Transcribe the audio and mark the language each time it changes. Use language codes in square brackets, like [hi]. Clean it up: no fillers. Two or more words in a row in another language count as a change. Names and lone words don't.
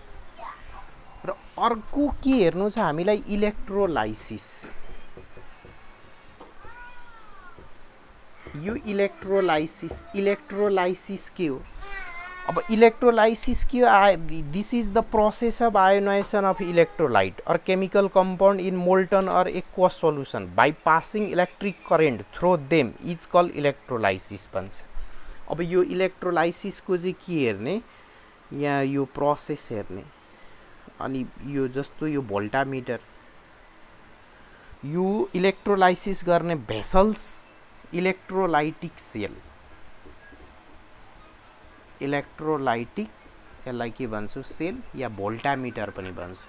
[ne] र अर्को के हेर्नु छ हामीलाई इलेक्ट्रोलाइसिस यो इलेक्ट्रोलाइसिस के हो अब इलेक्ट्रोलाइसिस के [en] हो this is the process of ionization of electrolyte or chemical compound in molten or aqueous solution by passing electric current through them is called electrolysis [ne] भन्छ अब यो इलेक्ट्रोलाइसिस को चाहिँ के हेर्ने यहाँ यो प्रोसेस हेर्ने अनि यो जस्तो यो भोल्टामिटर यो इलेक्ट्रोलाइसिस गर्ने भेसल्स [en] electrolytic cell [ne] इलेक्ट्रोलाइटिक यसलाई के भन्छु सेल या भोल्टामिटर पनि भन्छु